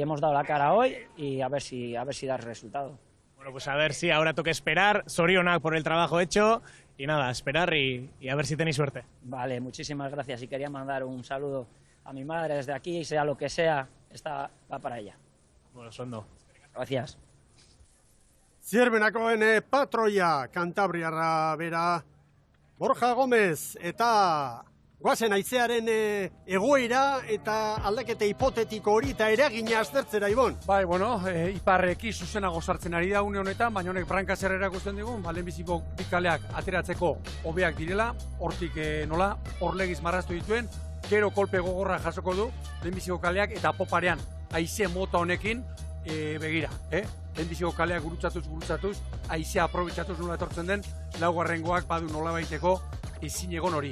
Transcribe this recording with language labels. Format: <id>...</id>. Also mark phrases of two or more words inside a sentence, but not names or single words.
<es>Hemos dado la cara hoy y a ver si da el resultado. Bueno, pues a ver si ahora toca esperar. Zorionak por el trabajo hecho. Y nada, esperar y a ver si tenéis suerte. Vale, muchísimas gracias. Y quería mandar un saludo a mi madre desde aquí, sea lo que sea, esta va para ella. Bueno, sondo. Gracias.</es> <eu>Zierbenakoen patroia, Kantabriarra bera, Borja Gómez, eta goazen haizearen egoera eta aldaketa hipotetiko hori eta eragina aztertzera, Ibon. Bai, bueno, iparreki zuzenago sartzen ari da une honetan, baina honek branka zer erakusten digun, lehenbiziko bikaleak ateratzeko hobeak direla, hortik nola, horlegiz marraztu dituen, gero kolpe gogorra jasoko du, lehenbiziko kaleak eta poparean haize mota honekin, begira, lehenbiziko kaleak gurutzatuz, haizea aprobetxatuz nola etortzen den, laugarrengoak badu nola baiteko ezin egon hori.</eu>